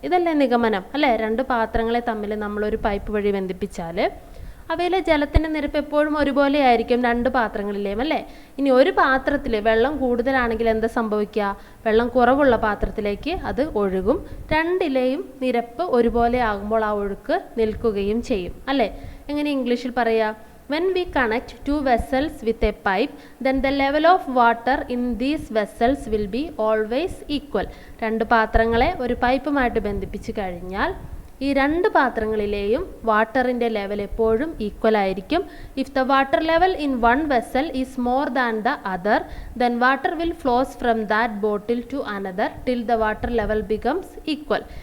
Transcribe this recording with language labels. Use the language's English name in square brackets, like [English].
[Malayalam] ഇതല്ലേ നിഗമനം അല്ലേ? 2 പാത്രങ്ങളെ തമ്മിൽ നമ്മളൊരു പൈപ്പ് വഴി ബന്ധിപ്പിച്ചാൽ അവയിലെ ജലത്തിൻ്റെ നിരപ്പ് എപ്പോഴും ഒരുപോലെ ആയിരിക്കും 2 പാത്രങ്ങളിലെയും അല്ലേ? ഇനി ഒരു പാത്രത്തിൽ വെള്ളം കൂടുതലാണെങ്കിൽ എന്താ സംഭവിക്കുക? വെള്ളം കുറവുള്ള പാത്രത്തിലേക്ക് അത് ഒഴുകും. 2ലെയും നിരപ്പ് ഒരുപോലെ ആകുമ്പോൾ ആ ഒഴുക്ക് നിൽക്കുകയും ചെയ്യും അല്ലേ? എങ്ങനെ ഇംഗ്ലീഷിൽ പറയാ? [English] When we connect 2 vessels with a pipe, then the level of water in these vessels will be always equal. [Malayalam] 2 പാത്രങ്ങളെ ഒരു പൈപ്പുമായിട്ട് ബന്ധിപ്പിച്ച് കഴിഞ്ഞാൽ ഈ 2 പാത്രങ്ങളിലെയും വാട്ടറിൻ്റെ ലെവൽ എപ്പോഴും ഈക്വൽ ആയിരിക്കും. [English] If the water level in one vessel is more than the other, then water will flows from that bottle to another till the water level becomes equal.